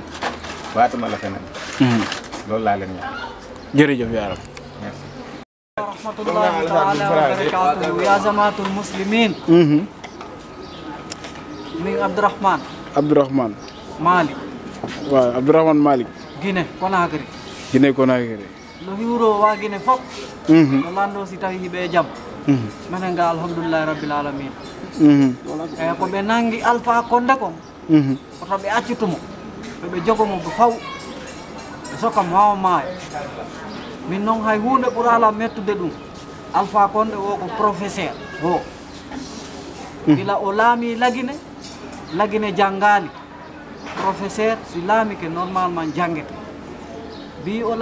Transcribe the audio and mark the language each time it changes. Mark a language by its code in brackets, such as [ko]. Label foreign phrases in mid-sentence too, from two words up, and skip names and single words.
[wo] waatuma la feneen. loolu laa leen ñaan. jërëjëf yaaram. merci. [ar] رحمة الله تعالى وبركاته يا جماعة المسلمين. [ff] mi Abdourahmane Malick. [wo] waaw Abdourahmane Malick. Guinée Conakry. Guinée Conakry. [ff] no hiwro wa Guinée fof. no lando si tawi hiɓe jaam. minen ga [ar] الحمد لله رب العالمين. [ff] eyi ko ɓe nangi Alpha Condé kon. koto ɓe accitumo ɓe jogomo bo faw ɓe sokam wawa maayo min noon hay hunde ɓurala mettude ɗum Alpha Condé o ko professeur o gila o laami lagine lagine jangali professeur si laami ke normalement jangete bi o